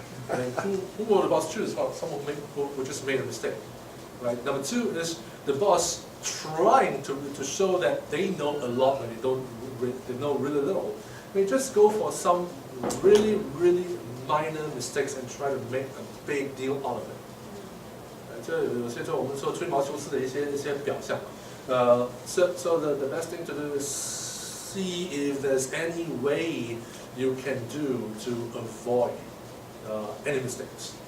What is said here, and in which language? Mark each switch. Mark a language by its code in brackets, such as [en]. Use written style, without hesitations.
[en] And who will the boss choose? Well, someone who just made a mistake. Right? Number 2 is the boss trying to show that they know a lot when they know really little. They just go for some really, really minor mistakes and try to make a big deal out of it. [zh] 这有些就我们说吹毛求疵的一些表象。 [en] So the best thing to do is see if there's any way you can do to avoid any mistakes.